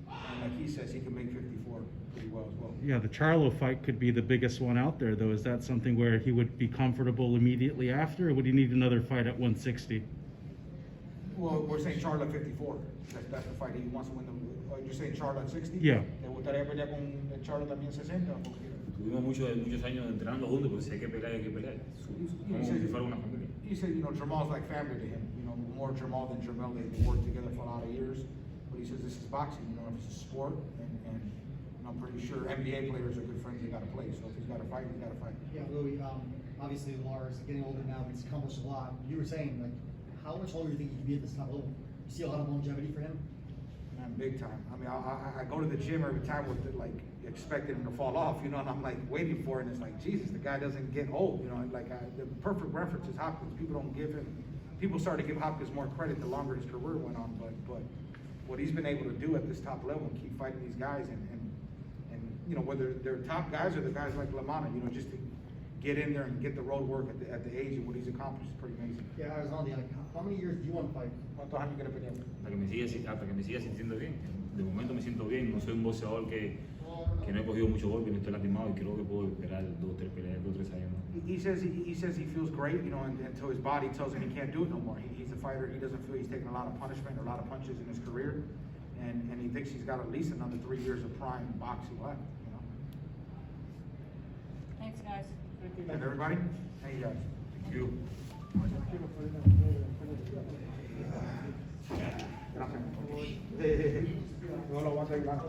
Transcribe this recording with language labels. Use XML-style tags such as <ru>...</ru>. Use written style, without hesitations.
<en>And like he says, he can make 54 pretty well as well. Yeah, the Charlo fight could be the biggest one out there, though. Is that something where he would be comfortable immediately after, or would he need another fight at 160? Well, we're saying Charlo at 54. That's the fight he wants to win. You're saying Charlo at 60? Yeah.</en> <es>¿Te gustaría pelear con Charlo también 60? Tuvimos muchos años entrenando juntos, pues si hay que pelear, hay que pelear. Como si fuera una familia.</es> <en>He said, you know, Jamal's like family to him. You know, more Jamal than Jamel. They've worked together for a lot of years. But he says this is boxing. You know, if it's a sport, and I'm pretty sure NBA players are good friends. They got to play. So if he's got to fight, he's got to fight. Yeah, Louis, obviously Lara's getting older now, but he's accomplished a lot. You were saying, like, how much longer do you think he could be at this top level? You see a lot of longevity for him? Man, big time. I mean, I go to the gym every time with it, like expecting him to fall off, you know, and I'm like waiting for it, and it's like, Jesus, the guy doesn't get old, you know. Like the perfect reference is Hopkins. People started to give Hopkins more credit the longer his career went on, but what he's been able to do at this top level and keep fighting these guys, and you know, whether they're top guys or the guys like Lamana, you know, just to get in there and get the road work at the age and what he's accomplished is pretty amazing. Yeah, Erislandy, like, how many years do you want to fight?</en> <es>¿Cuántos años quiere pelear? Hasta que me siga sintiendo bien. De momento me siento bien, no soy un boxeador que no he cogido mucho golpe, no estoy lastimado y creo que puedo esperar 2 o 3 peleas, 2 o 3 años más.</es> <en>He says he feels great, you know, until his body tells him he can't do it no more. He's a fighter. He doesn't feel he's taken a lot of punishment, a lot of punches in his career, and he thinks he's got at least another 3 years of prime boxing left. You know. Thanks, guys. And everybody, thank you guys. Thank you.</en> <es>Gracias. No lo aguanta el blanco.</es>